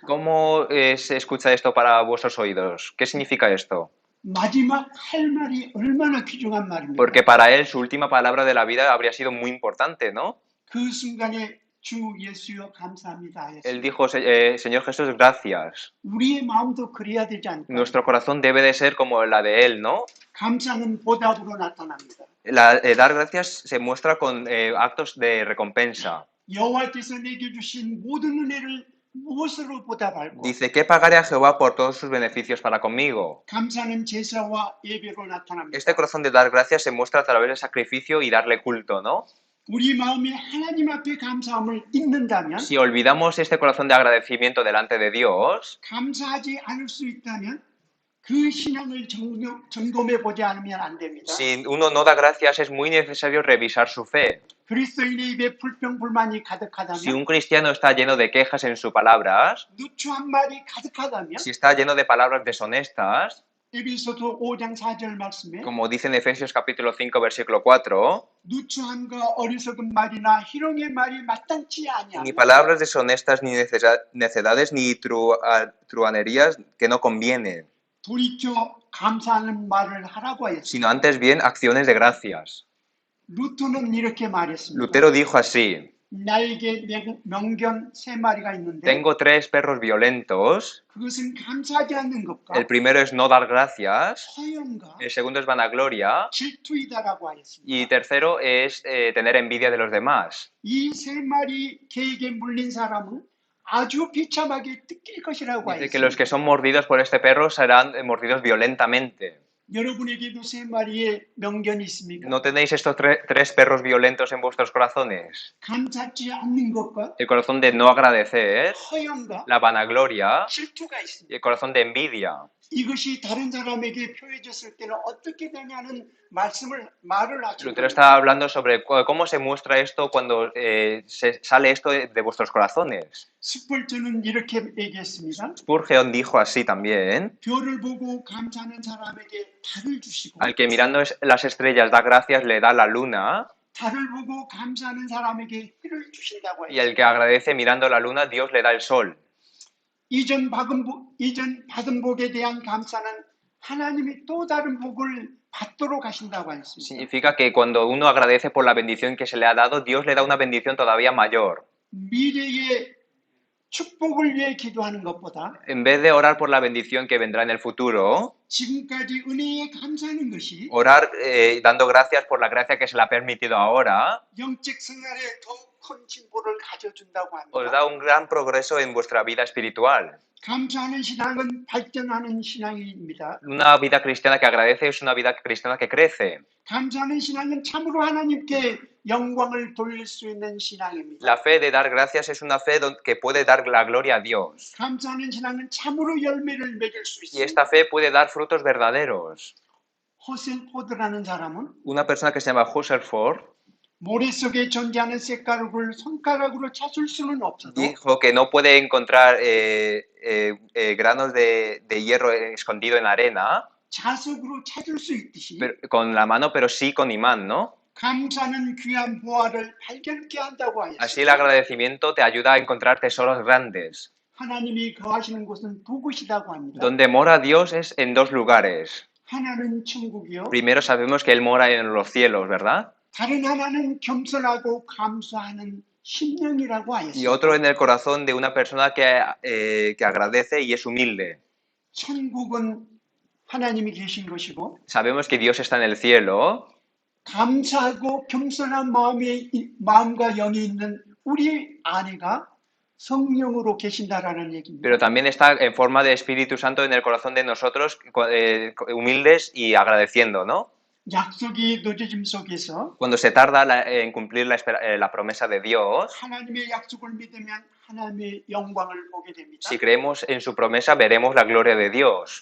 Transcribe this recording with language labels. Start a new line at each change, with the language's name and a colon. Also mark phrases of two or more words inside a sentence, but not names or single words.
Spanish: ¿Cómo se escucha esto para vuestros oídos? ¿Qué significa esto?
Korean: 마지막 할 말이 얼마나 귀중한 말입니까?
Spanish: Porque para él su última palabra de la vida habría sido muy importante, ¿no?
Korean: 그 순간에 주 예수여 감사합니다.
Spanish: Él
Korean: 했습니다.
Spanish: dijo, Señor Jesús, gracias.
Korean: 우리의 마음도 그래야 되지 않을까?
Spanish: Nuestro corazón debe de ser como la de él, ¿no?
Korean: 감사는 보답으로 나타납니다.
Spanish: Dar gracias se muestra con actos de recompensa.
Korean: 여호와께서 내게 주신 모든 은혜를 무엇으로 보답할고?
Spanish: Dice, ¿qué pagaré a Jehová por todos sus beneficios para conmigo?
Korean: 감사는 제사와 예배로 나타납니다.
Spanish: Este corazón de dar gracias se muestra a través del sacrificio y darle culto, ¿no?
Korean: 우리 마음에 하나님 앞에 감사함을 잊는다면,
Spanish: Si olvidamos este corazón de agradecimiento delante de Dios,
Korean: 감사하지 않을 수 있다면 그 신앙을 점검해 보지 않으면 안 됩니다.
Spanish: si uno no da gracias, es muy necesario revisar su fe.
Korean: 그리스도인의 입에 불평불만이
Spanish: Si
Korean: 가득하다면,
Spanish: un cristiano está lleno de quejas en sus palabras,
Korean: 누추한 말이 가득하다면,
Spanish: si está lleno de palabras deshonestas,
Korean: 에베소서 5장 4절 말씀에
Spanish: como dice en Efesios capítulo 5, versículo 4,
Korean: 누추함과 어리석은 말이나 희롱의 말이 마땅치
Spanish: ni
Korean: 아니하며
Spanish: palabras deshonestas, ni necedades, ni truhanerías que no convienen,
Korean: 돌이켜 감사하는 말을 하라고 하였습니다.
Spanish: sino antes bien acciones de gracias.
Korean: 루터는 이렇게 말했습니다.
Spanish: Lutero dijo así,
Korean: 나에게 명견 3마리가 있는데
Spanish: tengo 3 perros violentos,
Korean: 그것은 감사하지 않는 것과
Spanish: el primero es no dar gracias,
Korean: 허영과
Spanish: el segundo es vanagloria,
Korean: 질투이다라고 하였습니다.
Spanish: y tercero es tener envidia de los demás.
Korean: 이 3마리 개에게 물린 사람은 아주 비참하게 뜯길 것이라고
Spanish: Dice que los que
Korean: 하였습니다.
Spanish: son mordidos por este perro serán mordidos violentamente.
Korean: 여러분에게도 3마리의 명견이 있습니까?
Spanish: ¿No tenéis estos 3 perros violentos en vuestros corazones?
Korean: 감사하지 않는 것과
Spanish: El corazón de no agradecer,
Korean: 허영과
Spanish: la vanagloria
Korean: 질투가 있습니다.
Spanish: y el corazón de envidia.
Korean: 이것이 다른 사람에게 표해졌을 때는 어떻게 되냐는 말을 하시고
Spanish: Lutero está hablando sobre cómo se muestra esto cuando sale esto de vuestros corazones.
Korean: 스펄전은 이렇게 얘기했습니다.
Spanish: Spurgeon dijo así también,
Korean: 별을 보고 감사하는 사람에게 달을 주시고
Spanish: al que mirando las estrellas da gracias le da la luna,
Korean: 달을 보고 감사하는 사람에게 해를 주신다고
Spanish: y
Korean: 해요.
Spanish: el que agradece mirando la luna, Dios le da el sol.
Korean: 이전 받은 복에 대한 감사는 하나님이 또 다른 복을 받도록 하신다고 했습니다.
Spanish: Significa que cuando uno agradece por la bendición que se le ha dado, Dios le da una bendición todavía mayor.
Korean: 미래의 축복을 위해 기도하는 것보다
Spanish: En vez de orar por la bendición que vendrá en el futuro,
Korean: 지금까지 은혜에 감사하는 것이
Spanish: orar dando gracias por la gracia que se le ha permitido ahora,
Korean: 영적 생활에 더욱 큰 진보를 가져준다고
Spanish: os
Korean: 합니다.
Spanish: da un gran progreso en vuestra vida espiritual.
Korean: 감사하는 신앙은 발전하는 신앙입니다.
Spanish: Una vida cristiana que agradece es una vida cristiana que crece.
Korean: 감사하는 신앙은 참으로 하나님께 영광을 돌릴 수 있는 신앙입니다.
Spanish: La fe de dar gracias es una fe que puede dar la gloria a Dios.
Korean: 감사하는 신앙은 참으로 열매를 맺을 수
Spanish: Y
Korean: 있습니다.
Spanish: esta fe puede dar frutos verdaderos.
Korean: 호셀포드라는 사람은
Spanish: Una persona que se llama Husserford
Korean: 모래 속에 존재하는 쇳가루를 손가락으로 찾을 수는 없어도
Spanish: dijo que no puede encontrar granos de hierro escondido en arena,
Korean: 자석으로 찾을 수 있듯이
Spanish: con la mano, pero sí con imán, ¿no?
Korean: 감사는 귀한 보화를 발견케 한다고
Spanish: Así el
Korean: 하였습니다.
Spanish: agradecimiento te ayuda a encontrar tesoros grandes.
Korean: 하나님이 거하시는 곳은 두 곳이라고 합니다.
Spanish: Donde mora Dios es en dos lugares.
Korean: 하나는 천국이요.
Spanish: Primero sabemos que Él mora en los cielos, ¿verdad?
Korean: 다른 하나는 겸손하고 감사하는 심령이라고
Spanish: Y
Korean: 하였습니다.
Spanish: otro en el corazón de una persona que agradece y es humilde.
Korean: 천국은 하나님이 계신 것이고
Spanish: Sabemos que Dios está en el cielo,
Korean: 감사하고 겸손한 마음과 영이 있는 우리 안에가 성령으로 계신다라는 얘기입니다.
Spanish: pero también está en forma de Espíritu Santo en el corazón de nosotros, humildes y agradeciendo, ¿no?
Korean: 약속이 늦어짐 속에서
Spanish: Cuando se tarda en cumplir la promesa de Dios,
Korean: 하나님의 약속을 믿으면 하나님의 영광을 보게 됩니다.
Spanish: si creemos en su promesa, veremos la gloria de Dios.